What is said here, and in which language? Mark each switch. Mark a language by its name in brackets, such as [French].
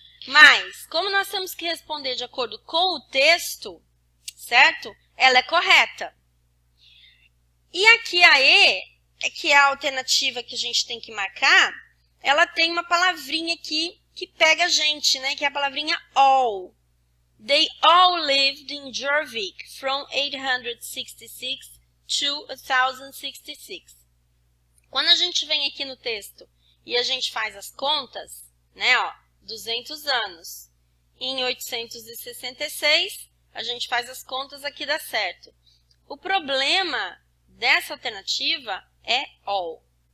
[Portuguese] Mas, como nós temos que responder de acordo com o texto, certo? Ela é correta. E aqui a E, que é a alternativa que a gente tem que marcar, ela tem uma palavrinha aqui que pega a gente, né? Que é a palavrinha all. [English] They all lived in Jorvik from 866 to 1066. [Portuguese] Quando a gente vem aqui no texto e a gente faz as contas, né, ó, 200 anos. Em 866, a gente faz as contas, aqui dá certo. O problema dessa alternativa é all.